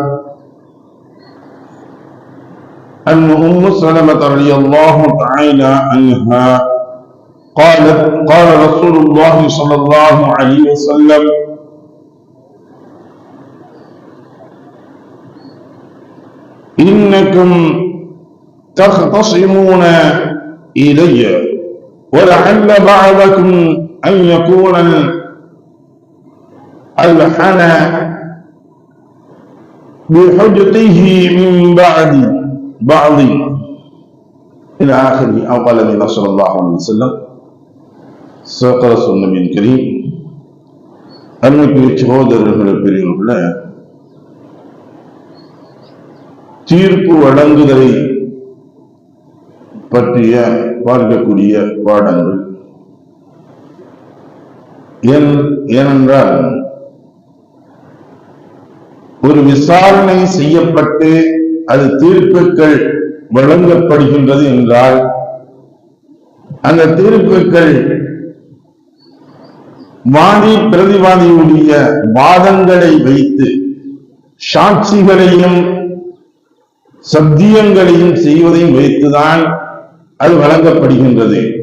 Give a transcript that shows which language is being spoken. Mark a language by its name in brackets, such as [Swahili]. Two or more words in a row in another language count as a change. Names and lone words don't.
[Arabic] أن أم سلمة رضي الله تعالى عنها قالت قال رسول الله صلى الله عليه وسلم إنكم تختصمون إلي ولعل بعضكم أن يكون ألحن بحجته من بعض إلى آخره أو قال النبي صلى الله عليه وسلم صدق رسول النبي الكريم. [Tamil] அருமைக்குரிய சகோதரர்களே, பெரியவர்களே, தீர்ப்பு வழங்குதலை பற்றிய பார்க்கக்கூடிய பாடங்கள். ஏனென்றால் ஒரு விசாரணை செய்யப்பட்டு அது தீர்ப்புகள் வழங்கப்படுகின்றது என்றால் அந்த தீர்ப்புகள் வாதி பிரதிவாதியுடைய வாதங்களை வைத்து சாட்சிகளையும் சத்தியங்களையும் செய்வதையும் வைத்துதான் அது வழங்கப்படுகின்றது.